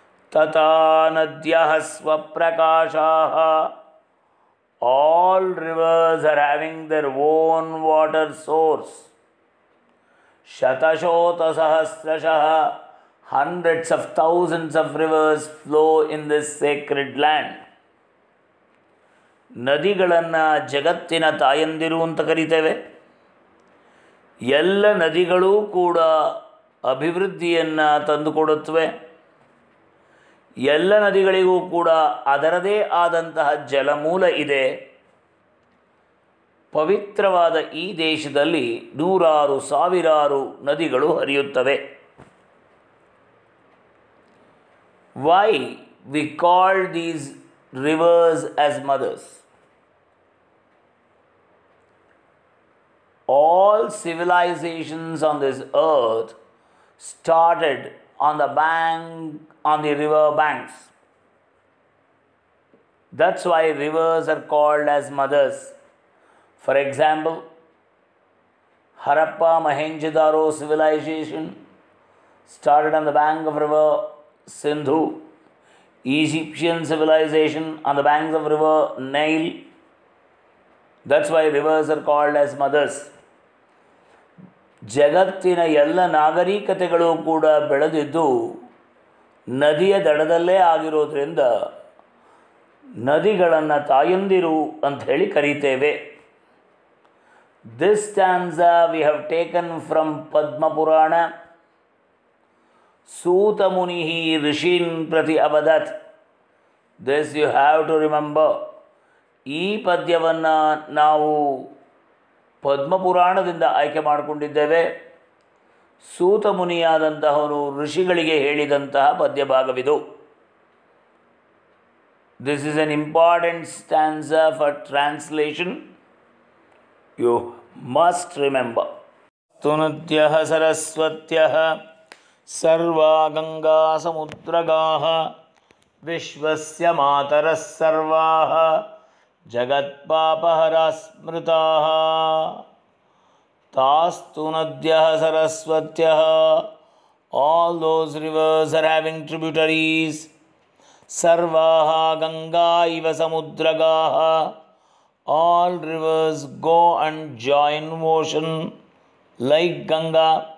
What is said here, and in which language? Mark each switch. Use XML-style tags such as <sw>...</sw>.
<sa>Tata nadyah svaprakashaः.</sa> <en>All rivers are having their own water source.</en> <sa>Shatashota sahasrashah.</sa> <en>Hundreds of thousands of rivers flow in this sacred land.</en> <kn>ನದಿಗಳನ್ನು ಜಗತ್ತಿನ ತಾಯಂದಿರು ಅಂತ ಕರೀತೇವೆ. ಎಲ್ಲ ನದಿಗಳೂ ಕೂಡ ಅಭಿವೃದ್ಧಿಯನ್ನು ತಂದುಕೊಡುತ್ತವೆ. ಎಲ್ಲ ನದಿಗಳಿಗೂ ಕೂಡ ಅದರದೇ ಆದಂತಹ ಜಲಮೂಲ ಇದೆ. ಪವಿತ್ರವಾದ ಈ ದೇಶದಲ್ಲಿ ನೂರಾರು ಸಾವಿರಾರು ನದಿಗಳು ಹರಿಯುತ್ತವೆ.</kn> <en>Why we call these rivers as mothers? civilizations on this earth started on the river banks. That's why rivers are called as mothers. For example, Harappa Mohenjo-daro civilization started on the bank of river Sindhu. Egyptian civilization on the banks of river Nile. That's why rivers are called as mothers.</en> <kn>ಜಗತ್ತಿನ ಎಲ್ಲ ನಾಗರಿಕತೆಗಳು ಕೂಡ ಬೆಳೆದಿದ್ದು ನದಿಯ ದಡದಲ್ಲೇ ಆಗಿರೋದ್ರಿಂದ ನದಿಗಳನ್ನು ತಾಯಂದಿರು ಅಂತ ಹೇಳಿ ಕರೀತೇವೆ.</kn> <en>This stanza we have taken from Padma Purana.</en> <sa>Suta Munihi Rishin Prati Avadat.</sa> <en>This you have to remember.</en> <kn>ಈ ಪದ್ಯವನ್ನು ನಾವು ಪದ್ಮಪುರಾಣದಿಂದ ಆಯ್ಕೆ ಮಾಡಿಕೊಂಡಿದ್ದೇವೆ. ಸೂತ ಮುನಿಯಾದಂತಹವನು ಋಷಿಗಳಿಗೆ ಹೇಳಿದಂತಹ ಪದ್ಯಭಾಗವಿದು.</kn> <en>This is an important stanza for translation. You must remember.</en> <sa>ತುನದ್ಯಃ ಸರಸ್ವತ್ಯಃ ಸರ್ವಾ Ganga ಸಮುದ್ರಗಾಃ ವಿಶ್ವಸ್ಯ ಮಾತರಃ ಸರ್ವಾಃ ಜಗತ್ಪಾಪಹರಾ ಸ್ಮೃತಾಃ. ತಾಸ್ತು ನದ್ಯಃ ಸರಸ್ವತ್ಯಃ,</sa> <en>all those rivers are having tributaries.</en> <sa>ಸರ್ವಾಃ Ganga ಇವ ಸಮುದ್ರಗಾಃ,</sa> <en>all rivers go and join ocean like Ganga.</en>